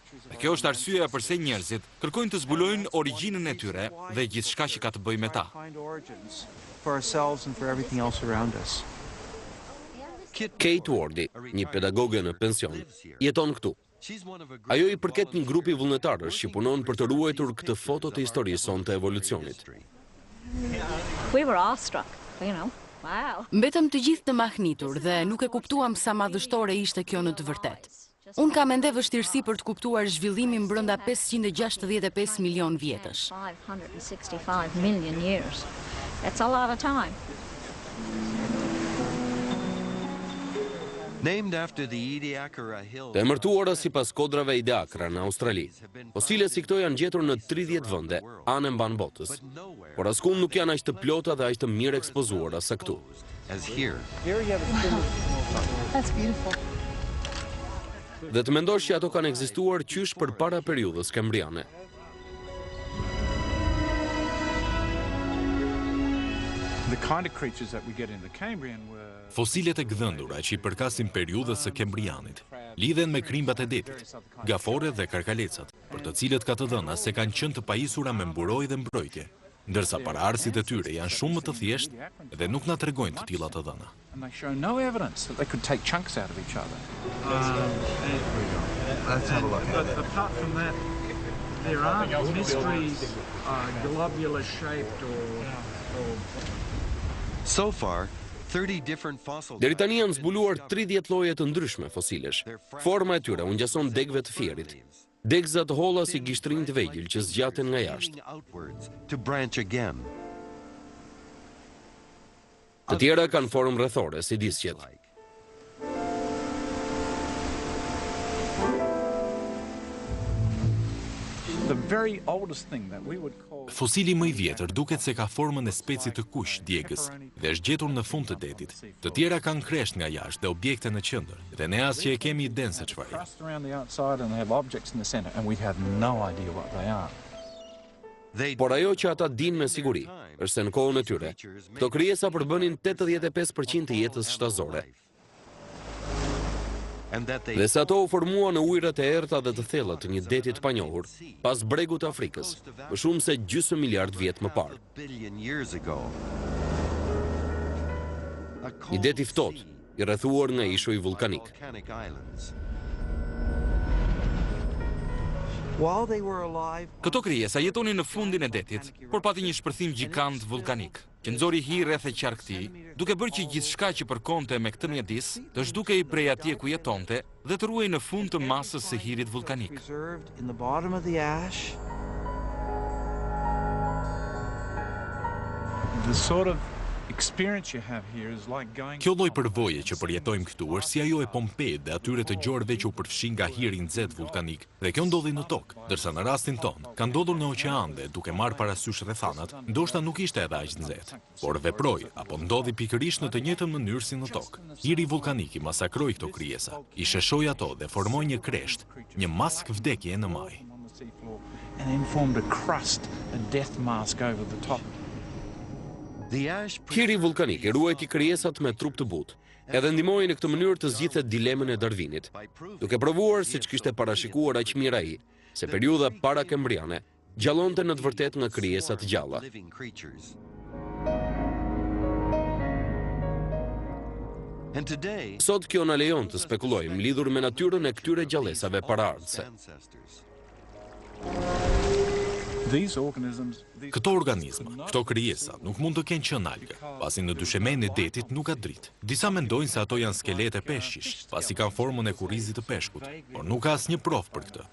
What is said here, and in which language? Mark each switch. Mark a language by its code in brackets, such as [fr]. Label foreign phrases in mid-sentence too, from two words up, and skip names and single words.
[sq] Dhe kjo është arsyeja pse njerëzit kërkojnë të zbulojnë origjinën e tyre dhe gjithçka që ka të bëjë me ta. Kate Wardy, një pedagoge në pension, jeton këtu. Ajo i përket një grupi vullnetarësh që punon për të ruajtur këtë foto të historisë sonë të evolucionit. [en] We were awestruck, you know. Wow. [sq] Mbetëm të gjithë të mahnitur dhe nuk e kuptuam sa madhështore ishte kjo në të vërtetë. Unë kam ende vështirësi për të kuptuar zhvillimin brenda 565 milion vjetësh. [en] 565 million years. That's a lot of time. Named after the Ediacara Hills. [sq] Të emërtuara sipas kodrave Ediacara në Australi. Fosile si këto janë gjetur në 30 vende, anë mban botës. Por askund nuk janë aq të plota dhe aq të mirë ekspozuara sa këtu. [en] As here. That's beautiful. [sq] Dhe të mendosh që ato kanë ekzistuar qysh përpara periudhës kembriane. [en] The kind of creatures that we get in the Cambrian were [sq] Fosilet e gdhëndura që i përkasin periudhës së Kembrianit lidhen me krimbat e detit, gafore dhe karkalecat, për të cilët ka të dhëna se kanë qenë të pajisura me mburojë dhe mbrojtje, ndërsa paraardhësit e tyre janë shumë më të thjeshtë dhe nuk na tregojnë të tilla të dhëna. [en] and they show no evidence that they could take chunks out of each other. Let's have a look at it. Apart from that, there aren't mysteries globular shaped or So far, 30 different fossil [sq] Deri tani janë zbuluar 30 lloje të ndryshme fosilesh. Forma e tyre u ngjason degëve të fierit. Degëza të holla si gishtrinj të vegjël që zgjaten nga jashtë. [en] outwards to branch again. [sq] Të tjera kanë formë rrethore si disqet. [en] the very oldest thing that we would call [sq] Fosili më i vjetër duket se ka formën e specit të kuq djegës dhe është gjetur në fund të detit. Të tjera kanë kresht nga jashtë dhe objekte në qendër, dhe ne as që e kemi iden se çfarë janë. [en] crust around the outside and they have objects in the center and we have no idea what they are. [sq] Por ajo që ata dinë me siguri është se në kohën e tyre, këto krijesa përbënin 85% të jetës shtazore. Dhe se ato u formua në ujërat e errta dhe të thella të një deti të panjohur, pas bregut të Afrikës, më shumë se gjysmë miliard vjet më parë. [en] Billion years ago. [sq] Një det i ftohtë, i rrethuar nga ishuj vulkanik. [en] Volcanic islands. [sq] Këto krijesa jetonin në fundin e detit, por pati një shpërthim gjikant vulkanik, që nxori hi rreth e qarkëtij, duke bërë që gjithçka që përkonte me këtë mjedis të zhdukej prej atje ku jetonte dhe të ruhej në fund të masës së hirit vulkanik. [en] The sort of experience you have here is like going [sq] Kjo lloj përvoje që përjetojmë këtu është si ajo e Pompeit dhe atyre të gjorëve që u përfshin nga hiri nxehtë vulkanik, dhe kjo ndodhi në tokë, ndërsa në rastin tonë ka ndodhur në oqean dhe duke marrë parasysh rrethanat, ndoshta nuk ishte edhe aq nxehtë, por veproi apo ndodhi pikërisht në të njëjtën mënyrë si në tokë. Hiri vulkanik i masakroi këto krijesa, i sheshoi ato dhe formoi një kresht, një mask vdekje në maj. [en] on the seafloor and then formed a crust, a death mask over the top. The ash [sq] Hiri vulkanik e ruajti krijesat me trup të butë, edhe ndihmoi në këtë mënyrë të zgjidhte dilemën e Darwinit, duke provuar siç kishte parashikuar aq mirë ai, se periudha parakembriane gjallonte në të vërtetë nga krijesa të gjalla. [en] living creatures. And today, [sq] Sot kjo na lejon të spekulojmë lidhur me natyrën e këtyre gjallësave paraardhëse. [en] ancestors. [sq] Këto organizma, këto krijesa, nuk mund të kenë qenë algë, pasi në dyshemen e detit nuk ka dritë. Disa mendojnë se ato janë skelete peshqish, pasi kanë formën e kurrizit të peshkut, por nuk ka asnjë provë për këtë.